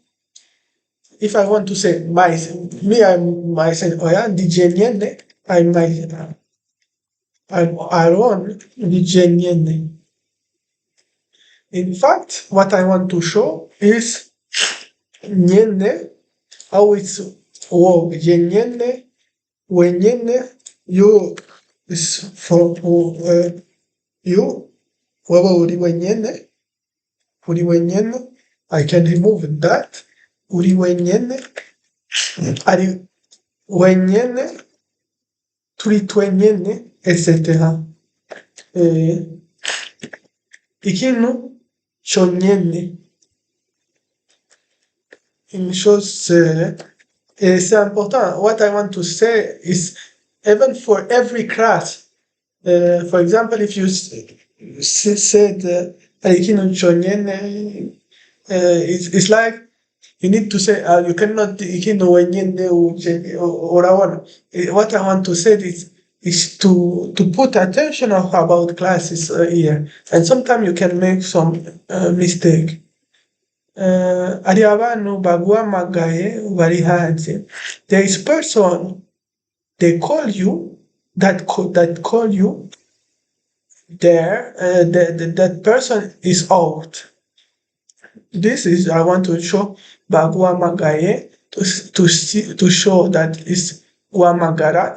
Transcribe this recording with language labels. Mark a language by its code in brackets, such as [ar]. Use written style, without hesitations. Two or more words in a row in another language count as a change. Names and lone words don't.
[en] If I want to say I'm myself, oh yeah, DJ Nyene, I'm my, I'm Aaron, DJ Nyene. In fact, what I want to show is Nyene, how it's work. [rn] Nyene, wenyene, [en] you is for you, [rn] wewe uri wenyene, [en] I can remove that, [rn] uri wenyene, ari wenyene, turi twenyene, etc. Ikintu cyonyene, [fr] une chose, c'est important. [en] What I want to say is, even for every class, for example, if you said [rn] ikintu cyonyene, [en] it's like you need to say you cannot [rn] ikintu wenyene urabona. [en] What I want to say is to put attention about classes here, and sometimes you can make some mistake. [rn] Hari abantu baguhamagaye bari hanze. [en] There is person they call you that call you there. That person is out. This is I want to show baguhamagaye to show that is guhamagara.